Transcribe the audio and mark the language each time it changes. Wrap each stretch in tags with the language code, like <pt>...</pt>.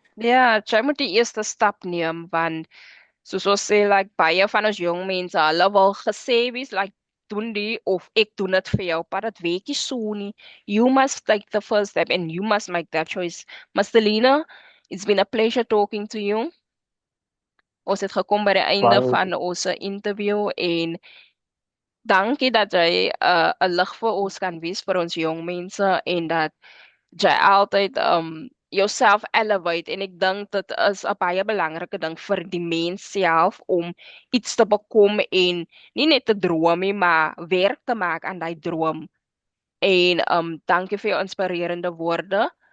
<af>Ja, jy moet die eerste stap neem want soos ons sê like baie van ons jong mense, hulle wil gesê wees like doen die of ek doen dit vir jou, maar dit werk nie so nie.</af> <en>You must take the first step and you must make that choice. Mastelina, it's been a pleasure talking to you.</en> <af>Ons het gekom by die einde Baie van ons interview en dankie dat jy 'n lig vir ons kan wees vir ons jong mense en dat jy altyd jouself elevate en ek dink dit is 'n baie belangrike ding vir die mens self om iets te bekom en nie net te droom nie maar werk te maak aan daai droom en dankie vir jou inspirerende woorde.</af>